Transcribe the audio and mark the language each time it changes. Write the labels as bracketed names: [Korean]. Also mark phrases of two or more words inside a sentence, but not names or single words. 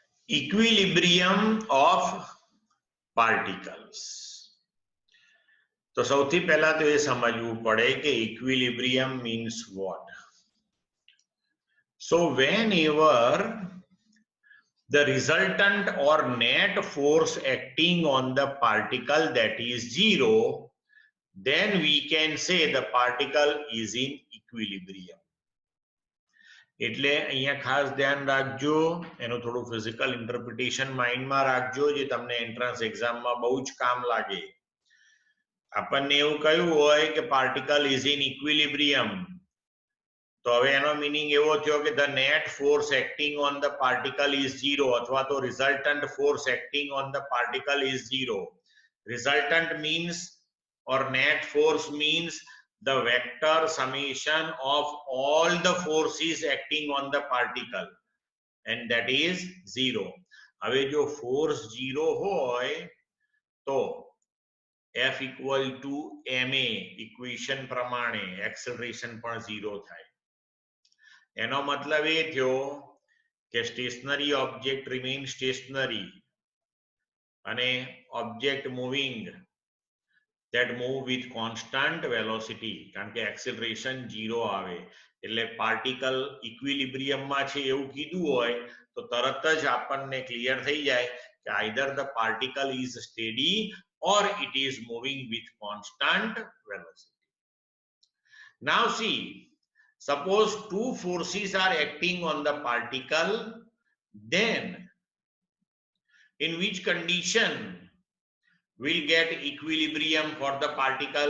[English] Equilibrium of particles. [Gujarati] तो સૌથી પહેલા તો એ સમજવું પડે કે [English] equilibrium means what. So whenever the resultant or net force acting on the particle that is zero, then we can say the particle is in equilibrium. [Gujarati] એટલે અહીંયા ખાસ ધ્યાન રાખજો, એનું થોડું [English] physical interpretation [Gujarati] માઇન્ડમાં રાખજો, જે તમને [English] entrance exam [Gujarati] બહુ જ કામ લાગે. આપણને એવું કહ્યું હોય કે [English] particle is in equilibrium, [Gujarati] તો હવે એનો મીનિંગ એવો થયો કે [English] the net force acting on the particle is zero, [Gujarati] અથવા તો [English] resultant force acting on the particle is zero. resultant means or net force means the vector summation of all the forces acting on the particle, and that is zero. [Gujarati] હવે જો [English] force zero [Gujarati] હોય તો [English] F equal to ma equation [Gujarati] પ્રમાણે acceleration પણ zero થાય. એનો મતલબ એ થયો કે [English] stationary object remain stationary અને object moving that move with constant velocity, [Gujarati] કારણ કે acceleration 0 આવે. એટલે [English] particle equilibrium [Gujarati] માં છે એવું કીધું હોય તો તરત જ આપણને ક્લિયર થઈ જાય કે [English] either the particle is steady or it is moving with constant velocity. Now see, suppose two forces are acting on the particle, then in which condition will get equilibrium for the particle?